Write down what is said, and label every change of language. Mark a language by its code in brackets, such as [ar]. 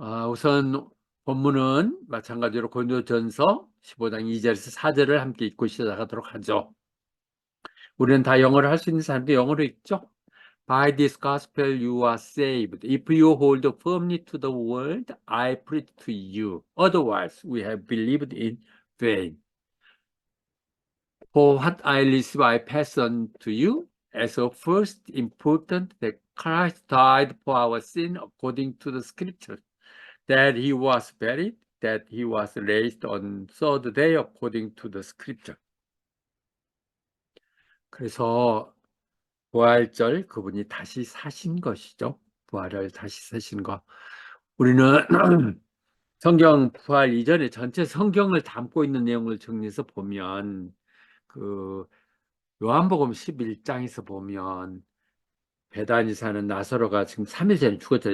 [ko] 우선 본문은 마찬가지로 고린도전서 15장 2절에서 4절을 함께 읽고 시작하도록 하죠. 우리는 다 영어를 할 수 있는 사람도 영어로 읽죠. [en] By this gospel you are saved. If you hold firmly to the word I preach to you. Otherwise we have believed in vain. For what I receive I pass on to you as of first important that Christ died for our sin according to the scripture. That he was buried, that he was raised on third day according to the scripture. [ko] 그래서 부활절 그분이 다시 사신 것이죠. 부활을 다시 사신 거. 우리는 성경 부활 이전에 전체 성경을 담고 있는 내용을 정리해서 보면 그 요한복음 11장에서 보면 베다니 사는 나사로가 지금 3일 전에 죽었죠.